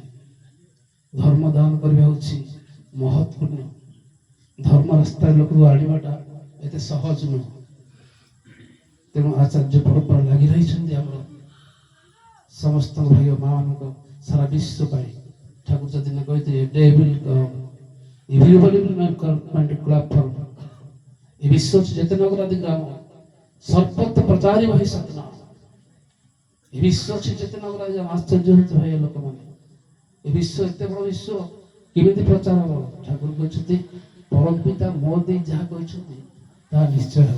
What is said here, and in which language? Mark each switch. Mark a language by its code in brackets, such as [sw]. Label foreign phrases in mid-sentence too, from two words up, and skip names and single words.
[or] ଧର୍ମ ଦାନ କରିବା ହେଉଛି ମହତ୍ୱପୂର୍ଣ୍ଣ। ଧର୍ମ ରାସ୍ତାରେ ଲୋକକୁ ଆଣିବାଟା ଏତେ ସହଜ ନୁହେଁ। ତେଣୁ ଆଚାର୍ଯ୍ୟ ପରମ୍ପରା ଲାଗି ରହିଛନ୍ତି ଆମର ସମସ୍ତ ଭାଇ ଓ ମା ମାନଙ୍କ ସାରା ବିଶ୍ୱ ପାଇଁ। ଠାକୁର ସେଦିନ କହିଥିଲେ, [en] everybody will not come [or] ଏ ବିଶ୍ୱ ଚେତନଗରାଦି ଗ୍ରାମ ସର୍ବତ୍ର ପ୍ରଚାରି ବହି ସତନାମ। ଏ ବିଶ୍ୱ ଚେତନଗରାଦି ଆଶ୍ଚର୍ଯ୍ୟ ହଉଛ ଭାଇ ଲୋକମାନେ। ଏ ବିଶ୍ୱ ଏତେ ବଡ଼ ବିଶ୍ୱ କେମିତି ପ୍ରଚାର ହବ? ଠାକୁର କହିଛନ୍ତି ପରମ ପିତା ମୋ ଦେଇ ଯାହା କହିଛନ୍ତି ତାହା ନିଶ୍ଚୟ ହେବ।